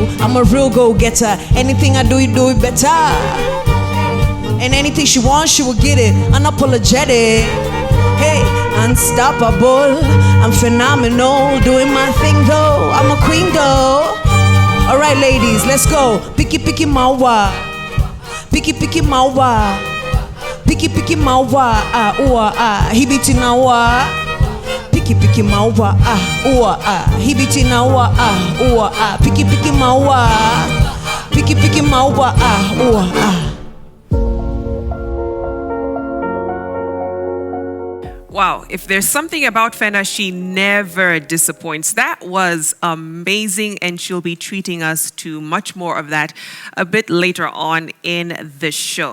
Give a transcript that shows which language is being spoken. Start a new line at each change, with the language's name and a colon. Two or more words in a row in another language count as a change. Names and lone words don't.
English: I'm a real go-getter, anything I do, you do it better. And anything she wants, she will get it, unapologetic. Hey, unstoppable, I'm phenomenal, doing my thing though. I'm a queen though. Alright ladies, let's go. Picky mawa, picky mawa. Piki mawa, hibiti nawa. Piki mawa, hibiti nawa, piki mawa. Piki mawa, Wow, if there's something about Fena, she never disappoints. That was amazing, and she'll be treating us to much more of that a bit later on in the show.